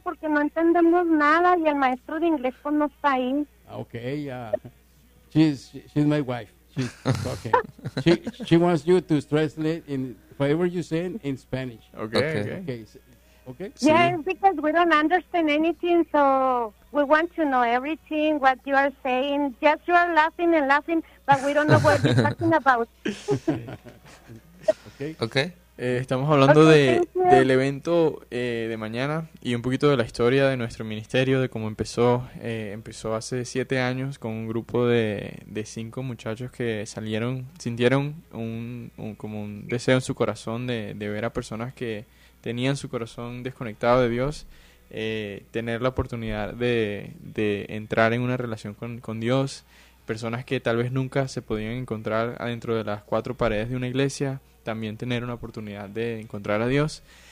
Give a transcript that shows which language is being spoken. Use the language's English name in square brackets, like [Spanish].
[Spanish] Porque no entendemos nada y el maestro de inglés pues no está ahí. [English] Okay. She's my wife. She's okay. she wants you to translate in whatever you say in Spanish. Okay. Okay. Yes, yeah, because we don't understand anything, so we want to know everything, what you are saying. Yes, you are laughing and laughing, but we don't know what you're talking about. Okay. Okay. [Spanish] Estamos hablando del evento de mañana y un poquito de la historia de nuestro ministerio, de cómo empezó. Empezó hace 7 años con un grupo de 5 muchachos que salieron, sintieron como un deseo en su corazón de ver a personas que tenían su corazón desconectado de Dios, tener la oportunidad de entrar en una relación con Dios, personas que tal vez nunca se podían encontrar adentro de las 4 paredes de una iglesia, también tener una oportunidad de encontrar a Dios.